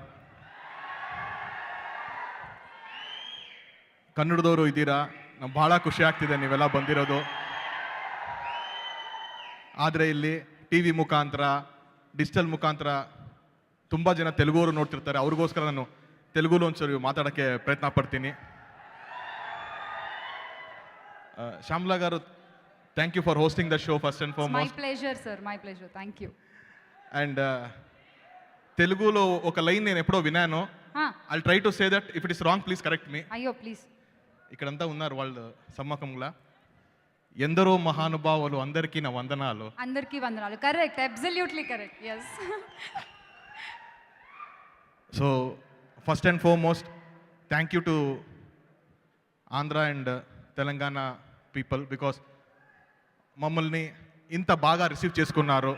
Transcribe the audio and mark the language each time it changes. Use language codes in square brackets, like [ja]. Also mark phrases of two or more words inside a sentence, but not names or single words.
[kn] ಕನ್ನಡದವರು ಇದ್ದೀರಾ, ನಮ್ಗೆ ಭಾಳ ಖುಷಿ ಆಗ್ತಿದೆ ನೀವೆಲ್ಲ ಬಂದಿರೋದು. ಆದರೆ ಇಲ್ಲಿ ಟಿ ವಿ ಮುಖಾಂತರ, ಡಿಜಿಟಲ್ ಮುಖಾಂತರ ತುಂಬ ಜನ ತೆಲುಗುವರು ನೋಡ್ತಿರ್ತಾರೆ. ಅವ್ರಿಗೋಸ್ಕರ ನಾನು ತೆಲುಗುలో ಒಂಚೂರು ಮಾತಾಡೋಕ್ಕೆ ಪ್ರಯತ್ನ ಪಡ್ತೀನಿ. [en] ಶ್ಯಾಮ್ಲಾ గారు, thank you for hosting the show first and foremost. my pleasure sir, my pleasure, thank you. [te] అండ్ తెలుగులో ఒక లైన్ నేను ఎప్పుడో విన్నాను. [en] I try to say that, if it is wrong please correct me. [te] అయ్యో ప్లీజ్. ఇక్కడంతా ఉన్నారు వాళ్ళు సమ్మకంలా. ఎందరో మహానుభావులు, అందరికీ నా వందనాలు. అందరికీ వందనాలు. [en] correct, absolutely correct. yes. so first and foremost thank you to Andhra and Telangana people, because [te] మమ్మల్ని ఇంత బాగా రిసీవ్ చేసుకున్నారు.